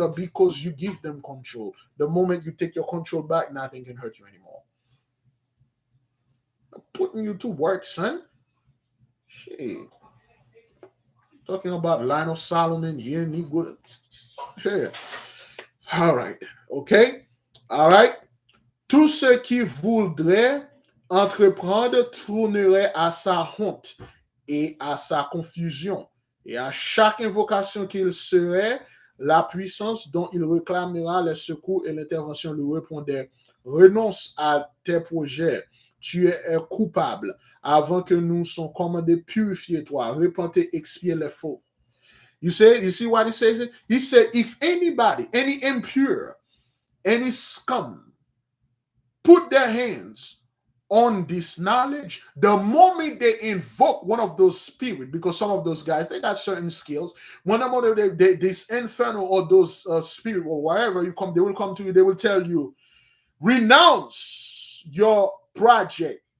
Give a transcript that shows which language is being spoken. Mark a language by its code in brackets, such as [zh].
[en] Because you give them control. The moment you take your control back, nothing can hurt you anymore. I'm putting you to work, son. Shit. Talking about line of Solomon here, Negro. Yeah. All right. Okay. All right. [fr] Tout ce qui voudrait entreprendre tournerait à sa honte et à sa confusion. Et à chaque invocation qu'il serait, la puissance dont il réclamera le secours et l'intervention lui répondait. Renonce à tes projets. Tu es coupable. Avant que nous soyons commandés, purifiez-toi. Repentez, expiez les faux. [en] You see what he says? He said, if anybody, any impure, any scum, put their hands on this knowledge, the moment they invoke one of those spirits, because some of those guys, they got certain skills. Whenever this infernal or those spirit or wherever you come, they will come to you, they will tell you, renounce your project.